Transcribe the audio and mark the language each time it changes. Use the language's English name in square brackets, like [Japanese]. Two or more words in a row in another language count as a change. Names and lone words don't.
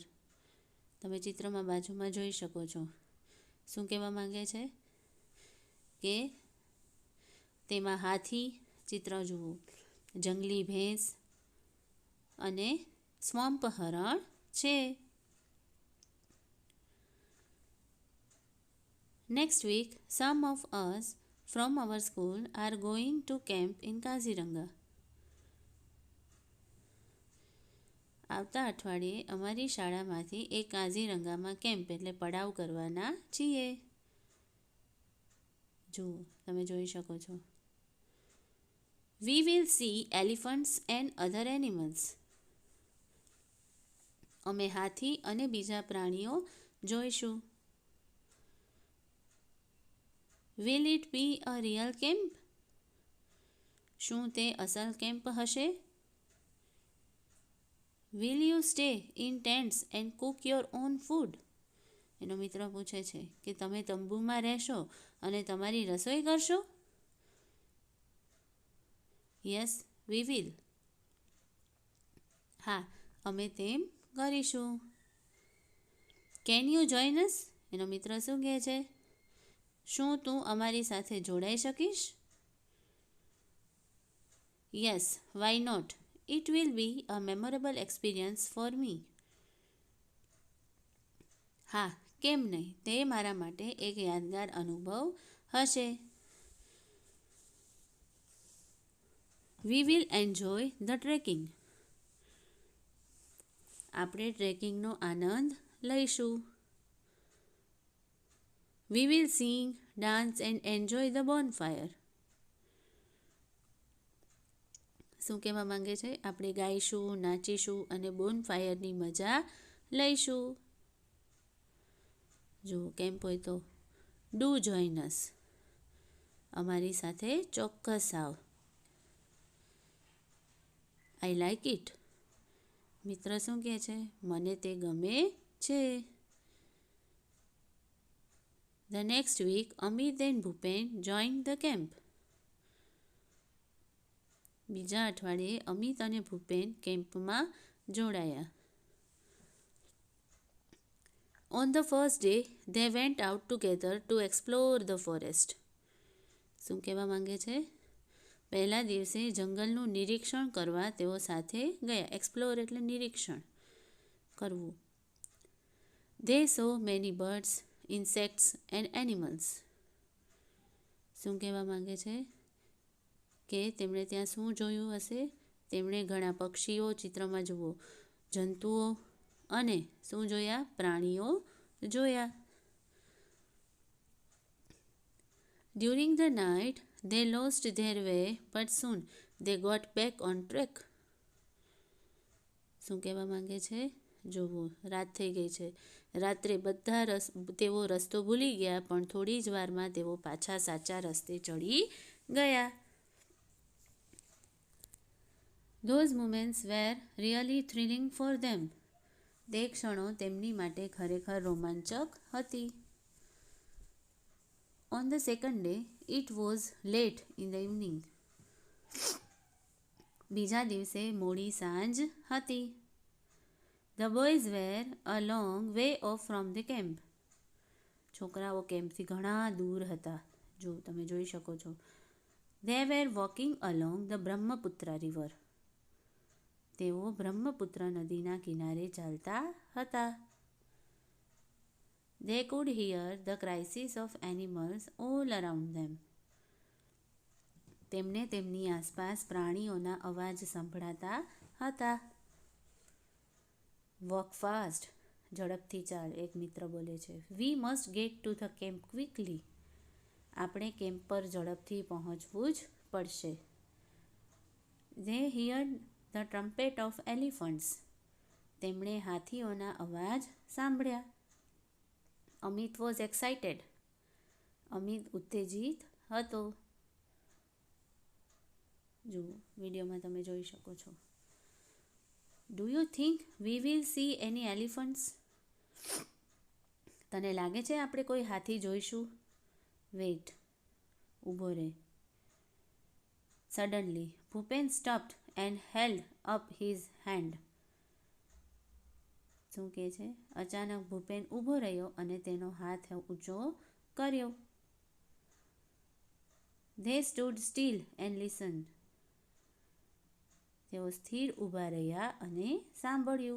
[Gujarati] તમે ચિત્રમાં બાજુમાં જોઈ શકો છો. શું કહેવા માંગે છે? કે તેમાં હાથી, ચિત્ર જુઓ, જંગલી ભેંસ અને સ્વમ્પ હરણ છે. [English] Next week, some of us from our school are going to camp in Kaziranga. [Gujarati] આવતા અઠવાડિયે અમારી શાળામાંથી એક કાઝીરંગામાં કેમ્પ એટલે પડાવ કરવાના છીએ. જુઓ, તમે જોઈ શકો છો. [English] We will see elephants and other animals. [Gujarati] અમે હાથી અને બીજા પ્રાણીઓ જોઈશું. [English] Will it be a real camp? [Gujarati] શું તે અસલ કેમ્પ હશે? [English] Will you stay in tents and cook your own food? [Gujarati] એનો મિત્ર પૂછે છે કે તમે તંબુમાં રહેશો અને તમારી રસોઈ કરશો? [English] Yes, we will. [Gujarati] હા, અમે તેમ કરીશું. [English] Can you join us? [Gujarati] એનો મિત્ર શું કહે છે? શું તું અમારી સાથે જોડાઈ શકીશ? [English] Yes, why not? It will be a memorable experience for me. [Gujarati] હા, કેમ નહીં? તે મારા માટે એક યાદગાર અનુભવ હશે. [English] We will enjoy the trekking. [Gujarati] આપણે ટ્રેકિંગનો આનંદ લઈશું. [English] We will sing, dance and enjoy the bonfire. [Gujarati] શું કહેવા માંગે છે? આપણે ગાઈશું, નાચીશું અને બોનફાયરની મજા લઈશું. જો કેમ્પ હોય તો [English] do join us. [Gujarati] અમારી સાથે ચોક્કસ આવ. [English] I like it. [Gujarati] મિત્ર શું કહે છે? મને તે ગમે છે. [English] The next week, Amit and Bhupen joined the camp. [Gujarati] બીજા અઠવાડિયે અમિત અને ભૂપેન કેમ્પમાં જોડાયા. [English] On the first day, they went out together to explore the forest. [Gujarati] શું કહેવા માંગે છે? પહેલા દિવસે જંગલનું નિરીક્ષણ કરવા તેઓ સાથે ગયા. એક્સપ્લોર એટલે નિરીક્ષણ કરવું. [English] They saw many birds, insects and animals. [Gujarati] શું કહેવા માંગે છે? કે તેમણે ત્યાં શું જોયું હશે? તેમણે ઘણા પક્ષીઓ ચિત્રમાં જુઓ, જંતુઓ અને શું જોયા? પ્રાણીઓ જોયા. [English] During the night, they lost their way, but soon they got back on track. [Gujarati] શું કહેવા માંગે છે? જોવો, રાત થઈ ગઈ છે. રાત્રે બધા તેઓ રસ્તો ભૂલી ગયા, પણ થોડી જ વારમાં તેઓ પાછા સાચા રસ્તે ચડી ગયા. [English] Those moments were really thrilling for them. [Gujarati] તે ક્ષણો તેમની માટે ખરેખર રોમાંચક હતી. [English] On the second day, it was late in the evening. [Gujarati] બીજા દિવસે મોડી સાંજ હતી. [English] The boys were a long way off from the camp. [Gujarati] છોકરાઓ કેમ્પથી ઘણા દૂર હતા. જો તમે જોઈ શકો છો. [English] They were walking along the Brahmaputra river. [Gujarati] તેઓ બ્રહ્મપુત્ર નદીના કિનારે ચાલતા હતા. [English] They could hear the cries of animals all around them. [Gujarati] તેમને તેમની આસપાસ પ્રાણીઓના અવાજ સંભળાતા હતા. [English] Walk fast. [Gujarati] ઝડપથી ચાલ, એક મિત્ર બોલે છે. [English] We must get to the camp quickly. [Gujarati] આપણે કેમ્પ પર ઝડપથી પહોંચવું જ પડશે. [English] They heard the trumpet of elephants. [Gujarati] તેમણે હાથીઓના અવાજ સાંભળ્યા. [English] Amit was excited. [Gujarati] અમિત ઉત્તેજિત હતો. જુઓ, વિડીયોમાં તમે જોઈ શકો છો. [English] Do you think we will see any elephants? [Gujarati] તને લાગે છે આપણે કોઈ હાથી જોઈશું? Wait. ઊભો રહે. [English] Suddenly, Bhupen stopped and held up his hand. [Gujarati] શું કહે છે? અચાનક ભૂપેન ઊભો રહ્યો અને તેનો હાથ ઊંચો કર્યો. They stood still and listened. તેઓ સ્થિર ઊભા રહ્યા અને સાંભળ્યું.